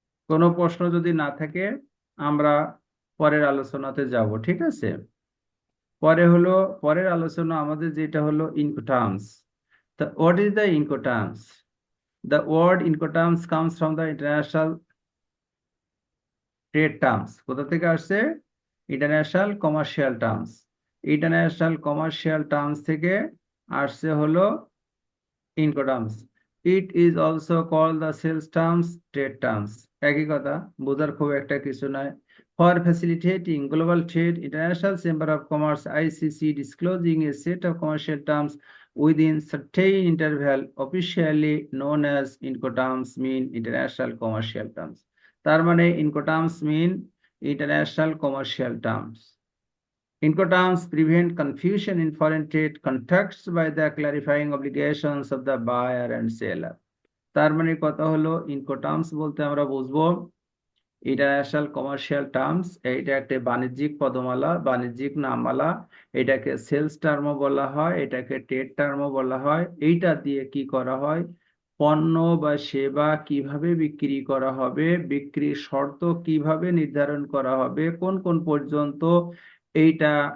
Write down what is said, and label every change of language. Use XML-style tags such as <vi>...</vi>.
<bn>কোনো প্রশ্ন যদি না থাকে আমরা পরের আলোচনাতে যাব, ঠিক আছে? পরের আলোচনা আমাদের যেটা হলো ইনকোটার্মস।</bn> <en>What is the Incoterms? The word Incoterms comes from the international</en> <bn>trade terms কোথা থেকে আসছে? International commercial terms. International commercial terms থেকে আসছে হলো ইনকোটার্মস।</bn> <en>It is also call the sales terms, trade terms.</en> <bn>একই কথা, বোঝার খুব একটা কিছু নয়।</bn> <en>For facilitating global trade, international chamber of commerce ICC disclosing a set of commercial terms within certain interval, officially known as Incoterms, mean international commercial terms.</en> <bn>তার মানে</bn> <en>Incoterms mean international commercial terms. Incoterms prevent confusion in foreign trade contacts by the clarifying obligations of the buyer and seller.</en> <bn>তার মানে কথা হলো ইনকোটার্মস বলতে আমরা বুঝবো international commercial terms. এইটা একটা বাণিজ্যিক পদমালা, বাণিজ্যিক নামমালা। এটাকে সেলস টার্মও বলা হয়, এটাকে ট্রেড টার্মও বলা হয়। এইটা দিয়ে কি করা হয়? পণ্য বা সেবা কিভাবে বিক্রি করা হবে, বিক্রির শর্ত কিভাবে নির্ধারণ করা হবে, কোন কোন পর্যন্ত এইটা</bn>